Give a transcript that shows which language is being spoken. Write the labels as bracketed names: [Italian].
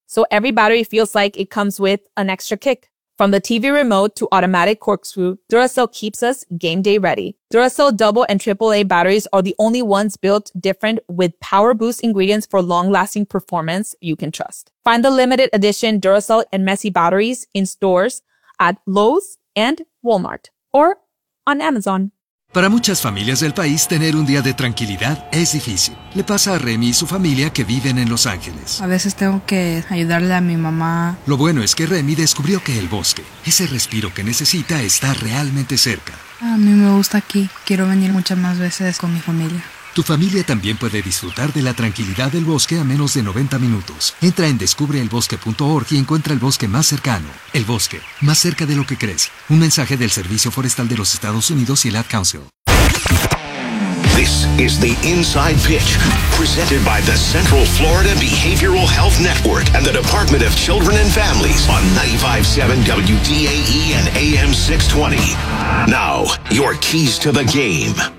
[English] So every battery feels like it comes with an extra kick. From the TV remote to automatic corkscrew, Duracell keeps us game day ready. Duracell double and triple A batteries are the only ones built different with power boost ingredients for long-lasting performance you can trust. Find the limited edition Duracell and Messi batteries in stores at Lowe's and Walmart or on Amazon. [Spanish] Para muchas familias del país, tener un día de tranquilidad es difícil. Le pasa a Remy y su familia que viven en Los Ángeles. A veces tengo que ayudarle a mi mamá. Lo bueno es que Remy descubrió que el bosque, ese respiro que necesita, está realmente cerca. A mí me gusta aquí. Quiero venir muchas más veces con mi familia. Tu familia también puede disfrutar de la tranquilidad del bosque a menos de 90 minutos. Entra en descubreelbosque.org y encuentra el bosque más cercano. El bosque, más cerca de lo que crees. Un mensaje del Servicio Forestal de los Estados Unidos y el Ad Council. [English] This is the Inside Pitch, presented by the Central Florida Behavioral Health Network and the Department of Children and Families on 95.7 WDAE and AM 620. Now, your keys to the game.